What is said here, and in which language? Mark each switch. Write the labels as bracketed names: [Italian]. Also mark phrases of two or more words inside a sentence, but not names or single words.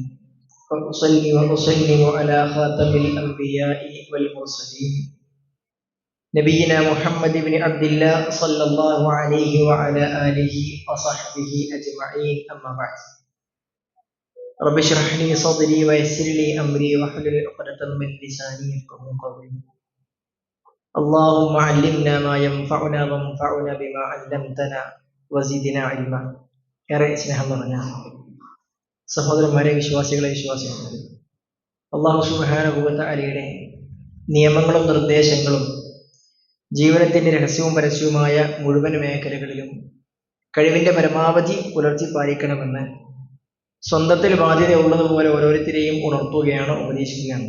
[Arabic] وأصلي وأسلم على خاتم الأنبياء والمرسلين نبينا محمد بن عبد الله صلى الله عليه وعلى آله وصحبه أجمعين. أما بعد. رب اشرح لي صدري ويسر لي أمري واحلل عقدة من لساني يفقهوا قولي. اللهم علمنا ما ينفعنا وانفعنا بما علمتنا وزدنا علما. [Malayalam] ഏറെ സ്നേഹം നിറഞ്ഞ സഹോദരന്മാരെ, വിശ്വാസികളെ, വിശ്വാസികളെ, അല്ലാഹു [Arabic] سبحانه و تعالى [Malayalam] നിയമങ്ങളും നിർദ്ദേശങ്ങളും ജീവിതത്തിന്റെ രഹസ്യവും പരസ്യവുമായ മുഴുവൻ മേഖലകളിലും കഴിവിന്റെ പരമാവധി പുലർത്തി പാലിക്കണമെന്ന് സ്വന്തത്തിൽ ബാധ്യതയുള്ളതുപോലെ ഓരോരുത്തരെയും ഉണർത്തുകയാണ്, ഉപദേശിക്കുകയാണ്.